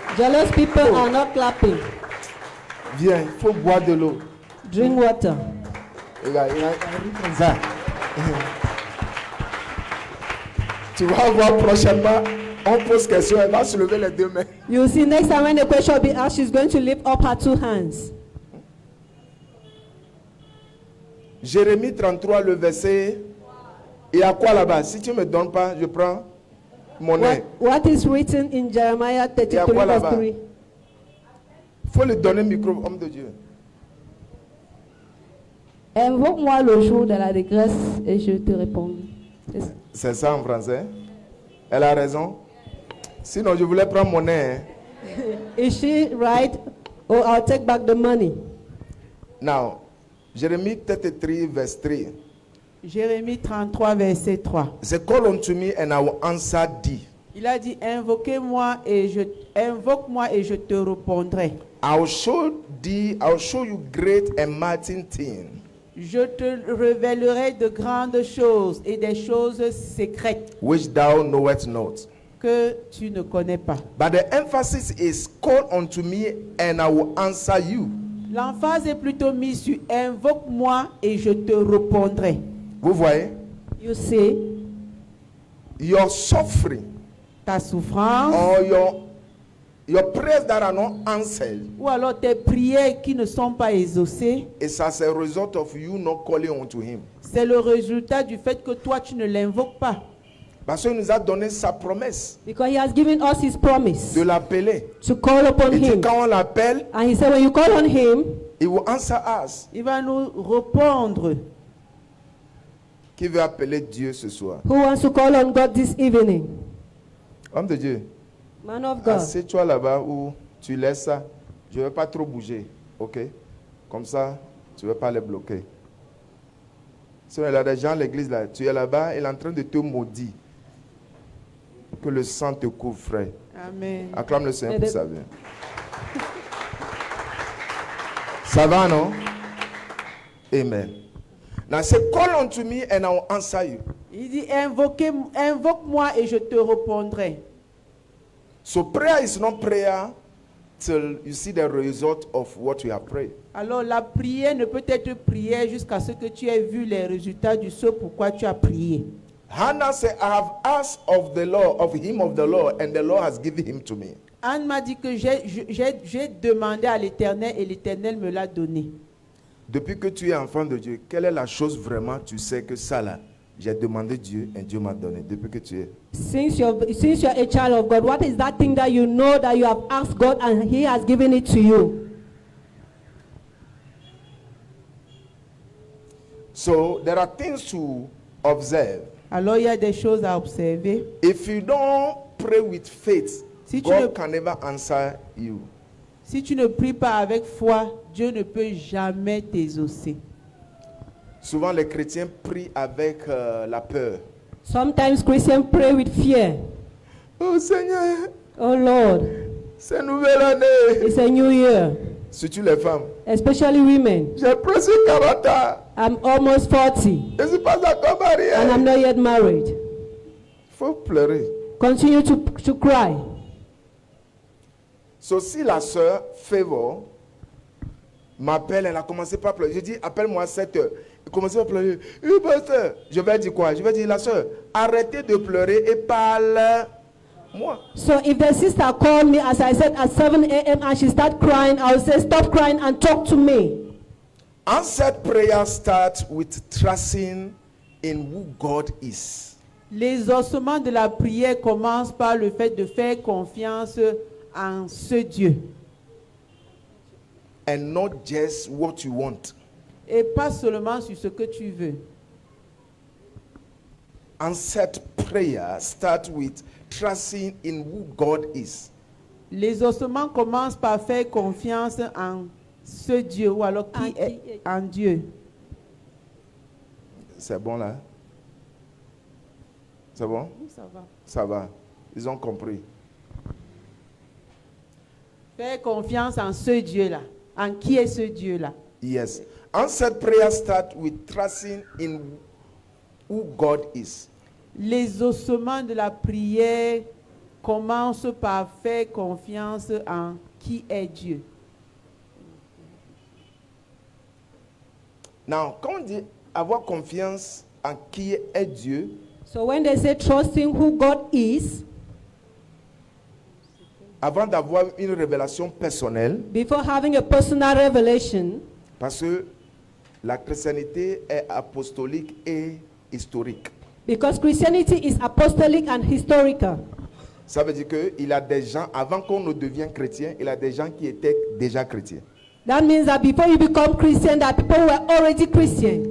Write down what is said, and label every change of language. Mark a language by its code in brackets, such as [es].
[en] Jealous people are not clapping. [fr] Viens, il faut boire de l'eau. [en] Drink water. [fr] Regarde, il a comme ça. Tu vas voir prochainement, on pose question, elle va se lever les deux mains. [en] You see, next time when the question will be asked, she's going to lift up her two hands. [fr] Jérémie 33, le verset. Il y a quoi là-bas? Si tu ne me donnes pas, je prends mon nez. [en] What is written in Jeremiah 33, verse 3? [fr] Il faut lui donner le micro, homme de Dieu. Invoque-moi le jour de la dégresse et je te répondrai. C'est ça en français. Elle a raison. Sinon, je voulais prendre mon nez. [en] Is she right? Or I'll take back the money. Now, Jérémie 33, verse 3. [fr] Jérémie 33, verset 3. [en] Say, call unto me and I will answer thee. [fr] Il a dit, invoque-moi et je te répondrai. [en] I'll show you great and mighty things. [fr] Je te révélerai de grandes choses et des choses secrètes [en] Which thou knowest not. [fr] que tu ne connais pas. [en] But the emphasis is call unto me and I will answer you. [fr] L'emphase est plutôt mise sur invoque-moi et je te répondrai. Vous voyez? [en] You see, Your suffering [fr] Ta souffrance [en] or your your prayers that are not answered, [fr] ou alors tes prières qui ne sont pas exaucées, [en] it's as a result of you not calling unto him. [fr] c'est le résultat du fait que toi tu ne l'invoques pas. Parce qu'il nous a donné sa promesse [en] Because he has given us his promise [fr] de l'appeler. [en] to call upon [fr] Il dit [en] him. [fr] quand on l'appelle, [en] And he said, when you call on him, il will answer us. [fr] Il va nous répondre. Qui veut appeler Dieu ce soir? [en] who wants to call on God this evening? [fr] Homme de Dieu, [en] Man of God. [fr] assieds-toi là-bas où tu laisses ça. Je ne vais pas trop bouger. Ok? Comme ça, tu ne veux pas les bloquer. Si il y a des gens à l'église là, tu es là-bas, il est en train de te maudire. Que le sang te couvre, frère. Amen. Acclame le Seigneur pour sa vie. Ça va, non? Amen. [en] Now say, call unto me and I will answer you. [fr] Il dit, invoque-moi et je te répondrai. [en] So prayer is not prayer till you see the result of what you have prayed. [fr] Alors la prière ne peut être prière jusqu'à ce que tu aies vu les résultats du ce pourquoi tu as prié. [en] Hannah said, I have asked of the Lord, of him of the Lord, and the Lord has given him to me. [fr] Anne m'a dit que j'ai demandé à l'Éternel et l'Éternel me l'a donné. Depuis que tu es enfant de Dieu, quelle est la chose vraiment, tu sais que ça là, j'ai demandé Dieu et Dieu m'a donné. Depuis que tu es. [en] Since you're a child of God, what is that thing that you know that you have asked God and he has given it to you? So there are things to observe. [fr] Alors il y a des choses à observer. [en] If you don't pray with faith, [fr] Si tu ne- [en] God can never answer you. [fr] Si tu ne pries pas avec foi, Dieu ne peut jamais t'exaucer. Souvent les chrétiens prient avec la peur. [en] Sometimes Christians pray with fear. [fr] Oh Seigneur, [en] Oh Lord, [fr] c'est nouvelle année. [en] it's a new year, [fr] Surtout les femmes. [en] especially women. [fr] J'ai presque 40 ans. [en] I'm almost 40 [fr] Je ne suis pas encore marié. [en] and I'm not yet married. [fr] Il faut pleurer. [en] Continue to cry. [fr] So, si la sœur Favor m'appelle, elle a commencé par pleurer. Je dis, appelle-moi à 7 heures. Elle commence à pleurer. Pasteur, je vais dire quoi? Je vais dire, la sœur, arrêtez de pleurer et parle-moi. [en] So if the sister called me, as I said, at 7 a.m. and she started crying, I will say, stop crying and talk to me. Answered prayer starts with trusting in who God is. [fr] L'exaucement de la prière commence par le fait de faire confiance en ce Dieu. [en] And not just what you want. [fr] Et pas seulement sur ce que tu veux. [en] Answered prayer starts with trusting in who God is. [fr] L'exaucement commence par faire confiance en ce Dieu ou alors qui est en Dieu. C'est bon là? C'est bon? Oui, ça va. Ça va. Ils ont compris. Faire confiance en ce Dieu-là. En qui est ce Dieu-là? [en] Yes. Answered prayer starts with trusting in who God is. [fr] L'exaucement de la prière commence par faire confiance en qui est Dieu. Now, quand on dit avoir confiance en qui est Dieu, [en] So when they say trusting who God is, [fr] avant d'avoir une révélation personnelle, [en] before having a personal revelation, [fr] parce que la chrétienté est apostolique et historique. [en] because Christianity is apostolic and historical. [fr] Ça veut dire qu'il y a des gens, avant qu'on ne devienne chrétien, il y a des gens qui étaient déjà chrétiens. [en] That means that before you become Christian, that people were already Christian.